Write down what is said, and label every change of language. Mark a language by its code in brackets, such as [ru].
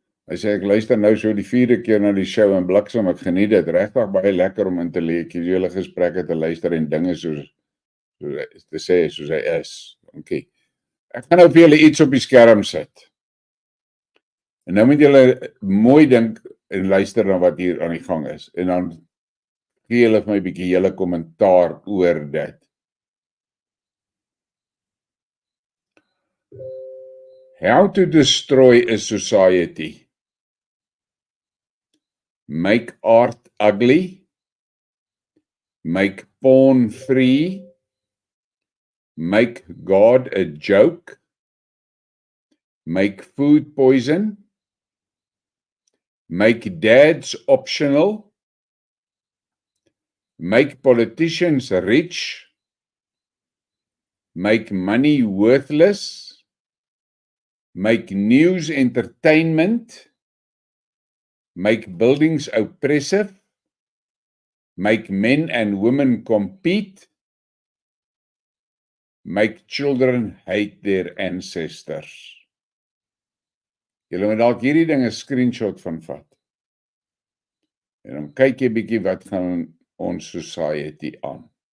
[af] Hy sê, ek luister nou so die 4de keer na die show en bliksem, ek geniet dit, regtig baie lekker om in te leek, julle gesprekke te luister en dinge soos te sê, soos hy is. Okay. Ek gaan nou vir julle iets op die skerm sit. En nou moet julle mooi dink en luister na wat hier aan die gang is. En dan gee julle vir my 'n bietjie julle kommentaar oor dit. [en] How to destroy a society. Make art ugly. Make porn free. Make God a joke. Make food poison. Make dads optional. Make politicians rich. Make money worthless. Make news entertainment. Make buildings oppressive. Make men and women compete. Make children hate their ancestors. [af] Julle moet dalk hierdie ding 'n screenshot van vat. En dan kyk jy bietjie wat gaan ons society aan.